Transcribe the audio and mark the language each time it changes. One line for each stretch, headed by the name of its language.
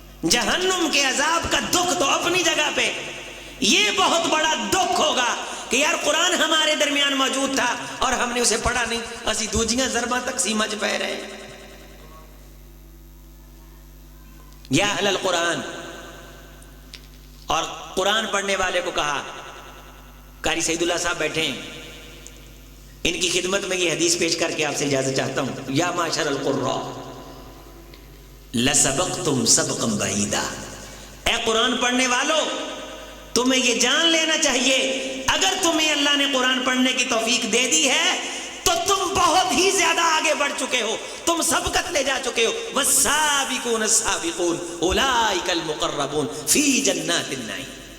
Urdu: جہنم کے عذاب کا دکھ تو اپنی جگہ پہ, یہ بہت بڑا دکھ ہوگا کہ یار قرآن ہمارے درمیان موجود تھا اور ہم نے اسے پڑھا نہیں,
Punjabi: اسی دوجیاں ضرباں تقسیمہ چ پہ رہے ہیں.
Arabic: یا اہل القرآن.
Urdu: اور قرآن پڑھنے والے کو کہا, قاری سعید اللہ صاحب بیٹھے ہیں, ان کی خدمت میں یہ حدیث پیش کر کے آپ سے اجازت چاہتا ہوں.
Arabic: یا معاشر القراء لسبقتم سبقا بعیدا.
Urdu: اے قرآن پڑھنے والو, تمہیں یہ جان لینا چاہیے اگر تمہیں اللہ نے قرآن پڑھنے کی توفیق دے دی ہے تو تم بہت ہی زیادہ آگے بڑھ چکے ہو, تم سبقت لے جا چکے ہو.
Arabic: والسابقون السابقون اولئک المقربون فی جنات النعیم.